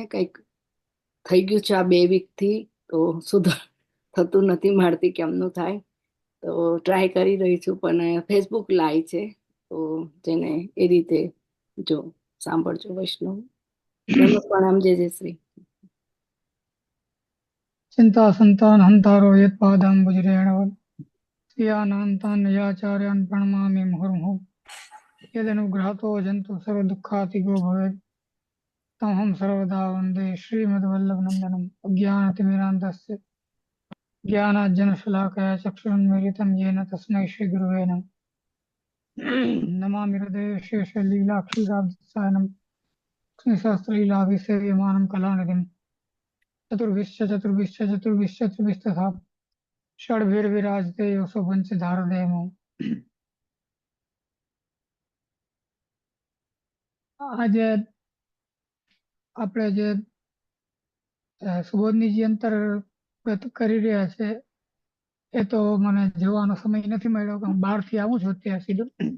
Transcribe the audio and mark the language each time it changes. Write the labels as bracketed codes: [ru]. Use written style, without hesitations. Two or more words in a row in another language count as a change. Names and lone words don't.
[gu] કંઈક થઈ ગયું છે આ 2 વીકથી, તો સુધાર થતું નથી મારથી કેમનું થાય, તો ટ્રાય કરી રહી છું. પણ ફેસબુક લાઈવ છે, તો જેને એ રીતે જો સાંભળજો. વૈષ્ણવ પ્રણામ. જય જય શ્રી. [sa] चिंता संतान हंतारो यत्पादाम्बुजरेणवत् श्रियानान्तान् याचार्यान् प्रणमामि मुहुर्मुहुः। यदनुग्रहतो जन्तु सर्वदुःखातिगो भवेत् तमहं सर्वदा वन्दे श्रीमद्वल्लभनन्दनम्। अज्ञानतिमिरान्धस्य ज्ञानाज्जनशलाकया चक्षुरुन्मीलितं येन तस्मै श्रीगुरुवे नमः। नमामि हृदये शेषलीलाक्षीराब्धसायनं लक्ष्मीशास्त्रलीलाभिसेव्यमानं कलानिधिम्। चतुर्भिश्च षड्भिर्विराजते योऽसौ पञ्चधारदेमो। [gu] આજે આપણે જે સુબોધનીજી અંતર્ગત કરી રહ્યા છે, એ તો મને જોવાનો સમય નથી મળ્યો કે હું બહારથી આવું છું અત્યારે સીધું,